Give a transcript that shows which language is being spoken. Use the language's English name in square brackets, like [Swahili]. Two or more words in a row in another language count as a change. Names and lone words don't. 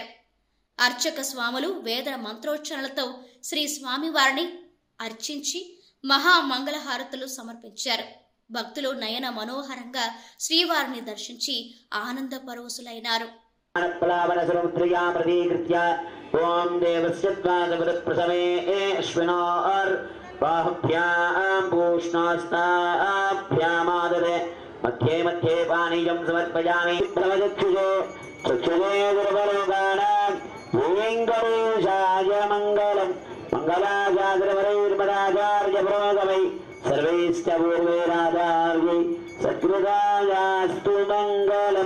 [Telugu] అర్చక స్వాములు వేద మంత్రోచ్చరణలతో శ్రీ స్వామివారిని అర్చించి మహామంగళహారతులు సమర్పించారు. భక్తులు నయన మనోహరంగా శ్రీవారిని దర్శించి ఆనంద పరవశులైనారు. [Sanskrit] ओम देवस्य प्रसवे अश्विनोर् बाहुभ्यां पूष्णास्ताभ्यामादरे मध्ये मध्ये पानीयं समर्पयामि। चक्षुषे चक्षुषे दुर्बलोकानां वेङ्कटेशाय मङ्गलम् मङ्गलाचार्यवरैर्मदाचार्य पुरोगमै सर्वैश्च पूर्वैराचार्यै सत्कृतायास्तु मङ्गलम्।